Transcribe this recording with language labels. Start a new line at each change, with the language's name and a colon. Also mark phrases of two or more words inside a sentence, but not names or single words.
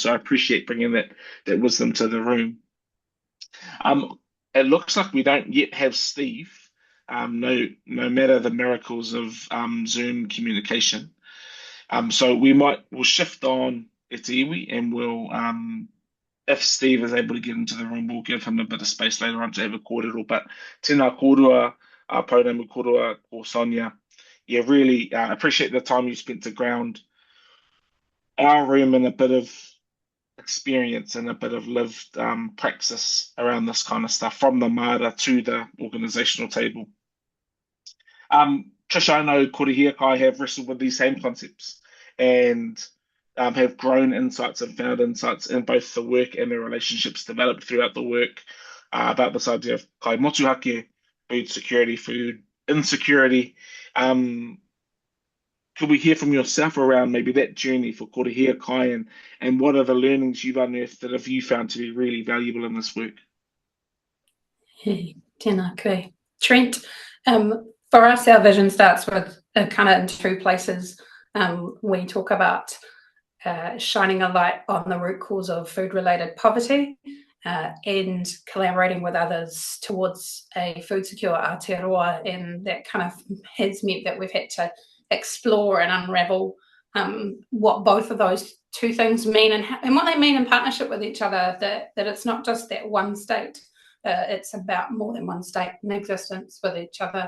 English: So I appreciate bringing that wisdom to the room. It looks like we don't yet have Steve, no matter the miracles of Zoom communication. So we'll shift on Āti Iwi, and we'll, if Steve is able to get into the room, we'll give him a bit of space later on to have a kōrero.
Māori: But tēnā kōrua, Pounamu kōrua ko Sonya.
English: Yeah, really appreciate the time you spent to ground our room in a bit of experience and a bit of lived praxis around this kind of stuff, from the māra to the organizational table. Tric, I know Kore Hiakai have wrestled with these same concepts and have grown insights and found insights in both the work and the relationships developed throughout the work about this idea of
Māori: Kai Motuhake,
English: food security, food insecurity. Could we hear from yourself around maybe that journey for Kore Hiakai, and what are the learnings you've unearthed that have you found to be really valuable in this work?
Māori: Hey, tēnā koe.
English: Trent, for us, our vision starts with kind of in two places. We talk about shining a light on the root cause of food-related poverty and collaborating with others towards a food secure Aotearoa, and that kind of has meant that we've had to explore and unravel what both of those two things mean, and what they mean in partnership with each other, that it's not just that one state, it's about more than one state in existence with each other.